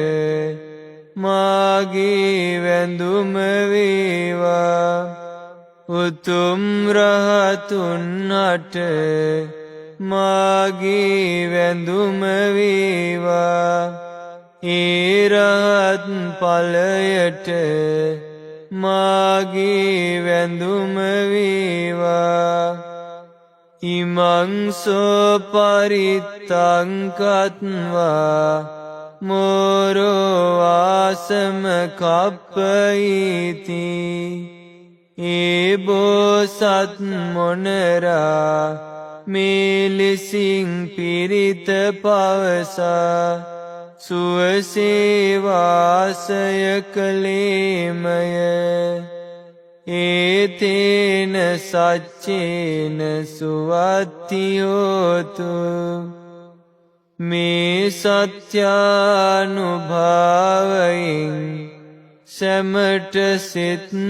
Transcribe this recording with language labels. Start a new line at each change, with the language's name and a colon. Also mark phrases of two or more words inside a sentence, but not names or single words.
Sinhala: මාගේ වැඳුම වේවා උතුම් රහතුන්ට මාගේ වැඳුම වේවා ඒ රහත් ඵලයට මාගේ වැඳුම වේවා
Pali: ඉමං සෝ පරිත්තං කତ୍වා මෝරෝ ආසම කප්පයිති
Sinhala: ඒ බෝසත් මොනරා මෙලෙසින් පිරිත පවසා සුවසේ වාසය කළේමය
Pali: ඒතේන සච්චේන සුවත්ති හෝතු
Sinhala: මේ සත්‍යානුභාවයෙන් සැමට සිත්